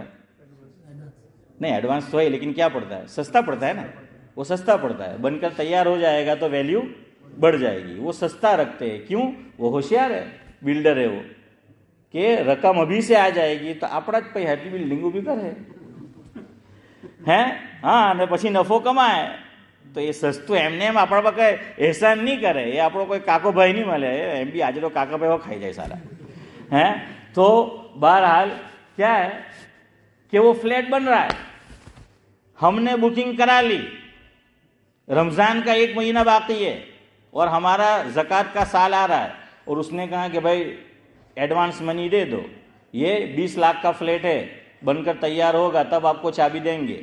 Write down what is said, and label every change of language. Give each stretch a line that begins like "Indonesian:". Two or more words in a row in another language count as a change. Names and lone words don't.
Urdu: نہیں، ایڈوانس تو ہے، لیکن کیا پڑتا ہے؟ سستا پڑتا ہے نا. وہ سستا پڑتا ہے، بن کر تیار ہو جائے گا تو ویلیو بڑھ جائے گی. وہ سستا رکھتے ہیں. کیوں؟ وہ ہوشیار ہے، بلڈر ہے وہ، کہ رقم ابھی سے آ جائے گی تو اپنا پہ ہیٹی بلڈنگ بھی کرے
Gujarati: ને પછી નફો કમાય. તો એ સસ્તું એમને એમ આપણા પર કઈ એહસાન નહીં કરે. એ આપણો કોઈ કાકો ભાઈ નહીં મળે, એમ બી આજે તો કાકા ભાઈ ખાઈ જાય સારા. તો બહરહાલ
Urdu: کیا ہے کہ وہ فلیٹ بن رہا ہے، ہم نے بکنگ کرا لی، رمضان کا 1 مہینہ باقی ہے اور ہمارا زکوٰۃ کا سال آ رہا ہے، اور اس نے کہا کہ بھائی ایڈوانس منی دے دو، یہ 20 لاکھ کا فلیٹ ہے، بن کر تیار ہوگا تب آپ کو چابی دیں گے.